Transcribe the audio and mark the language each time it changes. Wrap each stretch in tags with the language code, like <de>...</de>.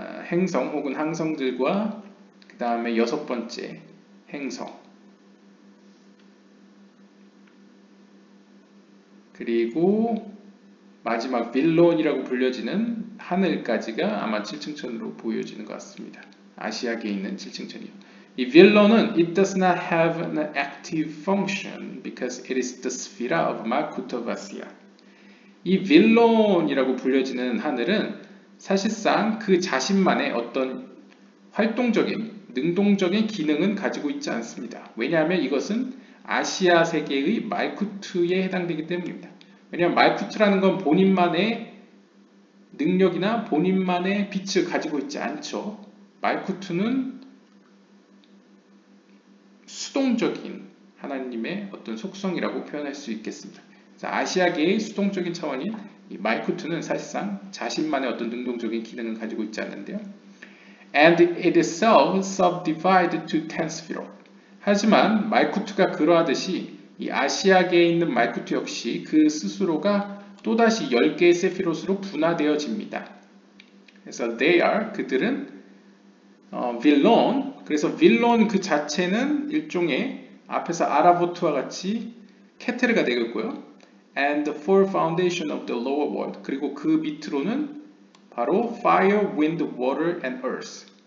<ko>행성 혹은 항성들과 그 다음에 6번째 행성, 그리고 마지막 빌론이라고 불려지는 하늘까지가 아마 칠층천으로 보여지는 것 같습니다. 아시아계에 있는 칠층천이요. 이 빌론은</ko> <en>it does not have an active function because it is the sphera of Malkuth of Asia.</en> <ko>이 빌론이라고 불려지는 하늘은 사실상 그 자신만의 어떤 활동적인, 능동적인 기능은 가지고 있지 않습니다. 왜냐하면 이것은 아시아 세계의 말쿠트에 해당되기 때문입니다. 왜냐하면 말쿠트라는 건 본인만의 능력이나 본인만의 빛을 가지고 있지 않죠. 말쿠트는 수동적인 하나님의 어떤 속성이라고 표현할 수 있겠습니다. 아시아계의 수동적인 차원인 이 말쿠트는 사실상 자신만의 어떤 능동적인 기능을 가지고 있지 않는데요.</ko> <en>And it itself subdivided to 10 스피롯.</en> <ko>하지만 말쿠트가 그러하듯이 이 아시아계에 있는 말쿠트 역시 그 스스로가 또다시 10개의 세피롯으로 분화되어집니다. 그래서</ko> <en>they are,</en> <ko>그들은 빌론, 그래서 빌론 그 자체는 일종의 앞에서 아라보트와 같이 케테르가 되겠고요.</ko> <en>And the four foundation of the lower world,</en> <ko>그리고 그 밑으로는 바로</ko> <en>fire, wind, water, and earth.</en>